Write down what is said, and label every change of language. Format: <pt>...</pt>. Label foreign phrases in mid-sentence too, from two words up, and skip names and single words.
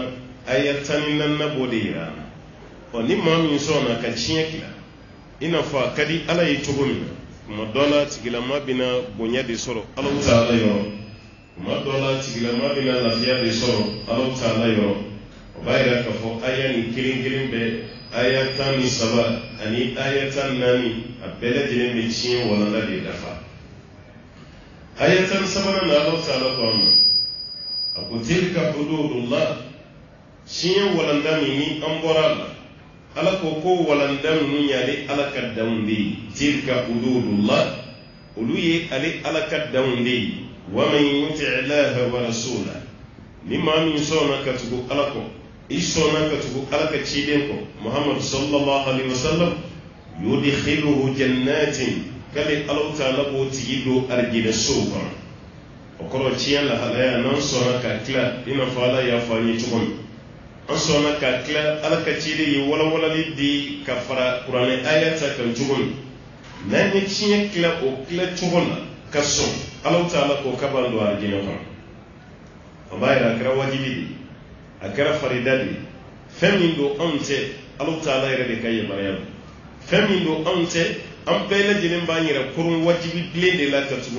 <bm>aya 14 b'o de yira an na ni maa min sɔnna ka tiɲɛ tila i n'a fɔ a ka di ala ye cogo min na kuma dɔ la tigilama bɛna bonya de sɔrɔ ala ta'ala yɔrɔ kuma dɔ la tigilama bɛna lafiya de sɔrɔ ala ta'ala yɔrɔ o b'a yira k'a fɔ aya ni kelen kelen bɛɛ aya 13 ani aya 14 a bɛɛ lajɛlen bɛ tiɲɛ walanda de dafa aya 13 na ala ta'ala ko an ma a ko</bm> <ar>تلك حدود الله</ar> <bm>tiɲɛ walanda min ni an bɔra la ala ko ko walanda ninnu y'ale ala ka danw de ye</bm> <ar>تلك حدود الله</ar> <bm>olu ye ale ala ka danw de ye</bm> <ar>ومن يطع الله ورسوله</ar> <bm>ni maa min sɔnna ka tugu ala kɔ i sɔnna ka tugu ala ka ciden kɔ muhammad</bm> <ar>صلى الله عليه وسلم يدخله جنات</ar> <bm>kale ala ta'ala b'o tigi don arijinɛ sow kɔnɔ o kɔrɔ tiɲɛ lahalaya n'an sɔnna ka tila i n'a fɔ ala y'a fɔ an ye cogo min an sɔnna ka tila ala ka ciden ye walawalali di ka fara kuranɛ ayata kan cogo min n'an ye tiɲɛ tila o tila cogo la ka sɔn ala ta'ala k'o ka ban don arijinɛ kɔnɔ o b'a yira a kɛra wajibi de a kɛra farida de fɛn min don anw tɛ ala ta'ala yɛrɛ de ka yamaruya don fɛn min don anw tɛ an bɛɛ lajɛlen b'an yɛrɛ kurun wajibi bilen de la ka tugu</bm>